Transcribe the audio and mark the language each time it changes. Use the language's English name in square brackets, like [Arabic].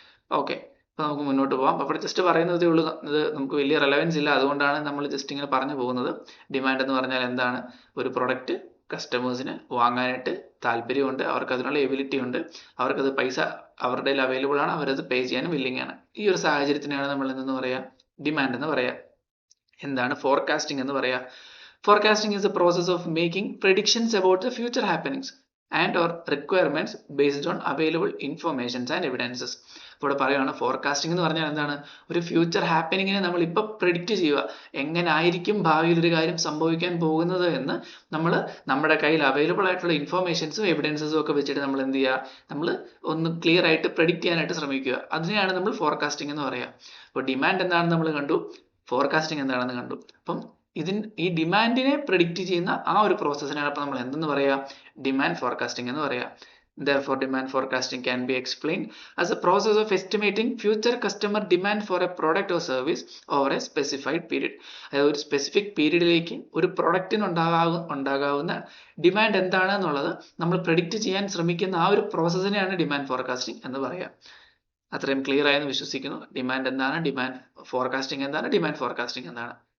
[Malayalam] Okay, അപ്പോൾ നമുക്ക് മുന്നോട്ട് പോകാം. അപ്പോൾ ജസ്റ്റ് പറയുന്നതേ ഉള്ളൂ, ഇത് നമുക്ക് വലിയ റെലവൻസ് ഇല്ല, അതുകൊണ്ടാണ് നമ്മൾ ജസ്റ്റ് ഇങ്ങനെ പറഞ്ഞു പോകുന്നത്. ഡിമാൻഡ് എന്ന് പറഞ്ഞാൽ എന്താണ്, ഒരു പ്രൊഡക്റ്റ് കസ്റ്റമേഴ്സിന് വാങ്ങാനായിട്ട് താല്പര്യമുണ്ട്, അവർക്ക് അതിനുള്ള എബിലിറ്റി ഉണ്ട്, അവർക്കത് പൈസ അവരുടെ കയ്യിൽ അവൈലബിൾ ആണ്, അവരത് പേ ചെയ്യാനും വില്ലിംഗ് ആണ്. ഈ ഒരു സാഹചര്യത്തിനാണ് നമ്മൾ എന്തെന്ന് പറയുക, ഡിമാൻഡ് എന്ന് പറയുക. എന്താണ് ഫോർകാസ്റ്റിംഗ് എന്ന് പറയുക? [English] Forecasting is the process of making predictions about the future happenings and or requirements based on available informations and evidences. [Malayalam] ഇവിടെ പറയുകയാണ് ഫോർകാസ്റ്റിംഗ് എന്ന് പറഞ്ഞാൽ എന്താണ്, ഒരു ഫ്യൂച്ചർ ഹാപ്പനിങ്ങിനെ നമ്മൾ ഇപ്പോൾ പ്രെഡിക്റ്റ് ചെയ്യുക, എങ്ങനെ ആയിരിക്കും ഭാവിയിൽ ഒരു കാര്യം സംഭവിക്കാൻ പോകുന്നത് എന്ന് നമ്മൾ നമ്മുടെ കയ്യിൽ അവൈലബിൾ ആയിട്ടുള്ള ഇൻഫോർമേഷൻസും എവിഡൻസസും ഒക്കെ വെച്ചിട്ട് നമ്മൾ എന്ത് ചെയ്യുക, നമ്മൾ ഒന്ന് ക്ലിയർ ആയിട്ട് പ്രെഡിക്റ്റ് ചെയ്യാനായിട്ട് ശ്രമിക്കുക. അതിനെയാണ് നമ്മൾ ഫോർകാസ്റ്റിംഗ് എന്ന് പറയുക. അപ്പോൾ ഡിമാൻഡ് എന്താണെന്ന് നമ്മൾ കണ്ടു, ഫോർകാസ്റ്റിംഗ് എന്താണെന്ന് കണ്ടു. അപ്പം ഈ ഡിമാൻഡിനെ പ്രെഡിക്റ്റ് ചെയ്യുന്ന ആ ഒരു പ്രോസസ്സിനാണ് അപ്പോൾ നമ്മൾ എന്തെന്ന് പറയുക, ഡിമാൻഡ് ഫോർകാസ്റ്റിംഗ് എന്ന് പറയുക. [English] Therefore, demand forecasting can be explained as a process of estimating future customer demand for a product or service over a specified period. [Malayalam] അതായത് ഒരു സ്പെസിഫിക് പീരീഡിലേക്ക് ഒരു പ്രൊഡക്റ്റിന് ഉണ്ടാകാവുന്ന ഡിമാൻഡ് എന്താണ് എന്നുള്ളത് നമ്മൾ പ്രെഡിക്റ്റ് ചെയ്യാൻ ശ്രമിക്കുന്ന ആ ഒരു പ്രോസസ്സിനെയാണ് ഡിമാൻഡ് ഫോർകാസ്റ്റിംഗ് എന്ന് പറയുക. അത്രയും ക്ലിയർ ആയെന്ന് വിശ്വസിക്കുന്നു. ഡിമാൻഡ് എന്താണ്, ഡിമാൻഡ് ഫോർകാസ്റ്റിംഗ് എന്താണ്, ഡിമാൻഡ് ഫോർകാസ്റ്റിംഗ് എന്താണ്.